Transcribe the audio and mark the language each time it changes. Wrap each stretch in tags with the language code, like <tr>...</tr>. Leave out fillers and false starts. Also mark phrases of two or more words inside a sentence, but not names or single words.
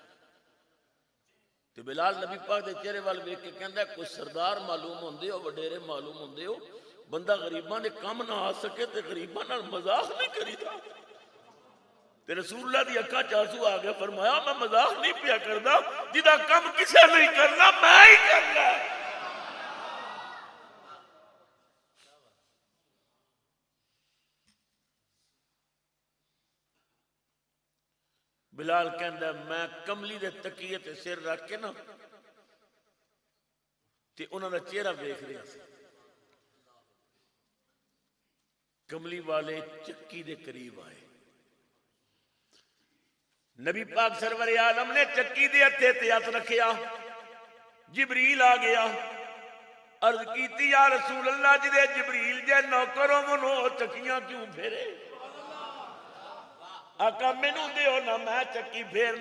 <pa>تو بلال نبی پاک دے چہرے وال ویکھ کے کہندا ہے کوئی سردار معلوم ہوندے ہو، وڈیرے معلوم ہوندے ہو، بندہ غریباں دے کم نہ آ سکے تے غریباں نال مذاق نہیں کریدا۔ تے رسول اللہ دی اکھاں چ آنسو آ گیا، فرمایا میں مذاق نہیں پیا کردا، جدا کم کسے نہیں کرنا میں ہی کرنا۔ بلال کہندا ہے میں کملی دے تکیے تے سر رکھ کے نا تے انہاں دا چہرہ ویکھ رہا سی، کملی والے چکی دے قریب آئے، نبی پاک سرور عالم نے چکی دے ہتھے تے ہاتھ رکھیا، جبریل آ گیا، عرض کیتی یا رسول اللہ جدے جبریل جے نوکروں منو چکیاں کیوں پھیرے؟ آقا مینوں دیو نا میں چکی پھیرنا۔</pa>